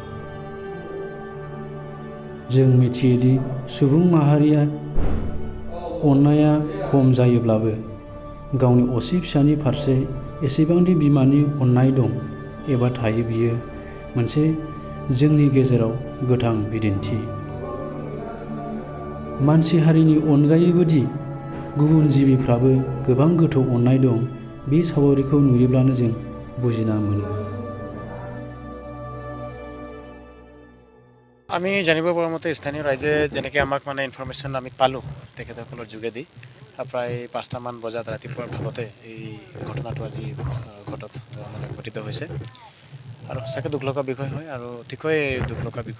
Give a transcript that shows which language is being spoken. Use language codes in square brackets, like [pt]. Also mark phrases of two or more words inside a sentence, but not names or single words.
[brx] जों मिथियोदि सुबुं माहारिया अननाया खम जायोब्लाबो गावनि असे फिसानि फारसे एसेबांदि बिमानि अननाय दं एबा थायो, बियो मोनसे जोंनि गेजेराव गोथां बिदिन्थि। मानसि हारिनि अनगायैबोदि गुबुन जिबिफ्राबो गोबां गोथौ अननाय दं, बे सावगारिखौ नुयोब्लानो जों बुजिना मोनो। [as] আমি জানিব পৰা মতে স্থানীয় ৰাইজে যেনেকৈ আমাক ইনফৰমেশ্যন আমি পালোঁ তেখেতসকলৰ যোগেদি, প্ৰায় 5টামান বজাত ৰাতিপুৱাৰ ভাগতে এই ঘটনাটো আজি ঘটিত হৈছে। আৰু সঁচাকৈ দুখ লগা বিষয় হয় আৰু অতিকৈ দুখ লগা বিষয়।